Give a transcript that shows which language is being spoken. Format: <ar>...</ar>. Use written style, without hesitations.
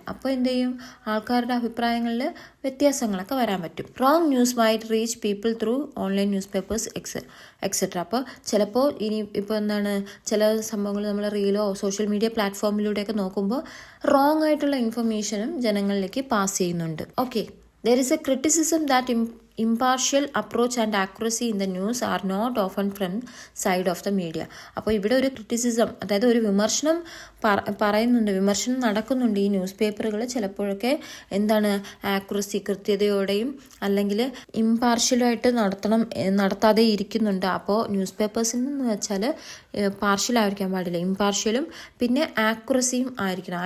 <ml>അപ്പോൾ എന്ത് ചെയ്യും, ആൾക്കാരുടെ അഭിപ്രായങ്ങളിൽ വ്യത്യാസങ്ങളൊക്കെ വരാൻ പറ്റും.</ml> <en>Wrong news might reach people through online newspapers etcetera.</en> <ml>അപ്പോൾ ചിലപ്പോൾ ഇപ്പോൾ എന്താണ്, ചില സംഭവങ്ങൾ നമ്മൾ റീലോ സോഷ്യൽ മീഡിയ പ്ലാറ്റ്ഫോമിലൂടെയൊക്കെ നോക്കുമ്പോൾ റോങ് ആയിട്ടുള്ള ഇൻഫർമേഷനും ജനങ്ങളിലേക്ക് പാസ് ചെയ്യുന്നുണ്ട്.</ml> <en>Okay, there is a criticism that impartial approach and accuracy in the news are not often from side of the media.</en> <ml>അപ്പോൾ ഇവിടെ ഒരു ക്രിറ്റിസിസം, അതായത് ഒരു വിമർശനം വിമർശനം നടക്കുന്നുണ്ട്. ഈ ന്യൂസ് പേപ്പറുകൾ ചിലപ്പോഴൊക്കെ എന്താണ്, ആക്യുറസി കൃത്യതയോടെയും അല്ലെങ്കിൽ ഇമ്പാർഷ്യലായിട്ട് നടത്താതെ ഇരിക്കുന്നുണ്ട്. അപ്പോൾ ന്യൂസ് പേപ്പേഴ്സിൽ എന്ന് വെച്ചാൽ പാർഷ്യൽ ആയിരിക്കാൻ പാടില്ല, ഇമ്പാർഷ്യലും പിന്നെ ആക്യുറസിയും ആയിരിക്കണം.</ml>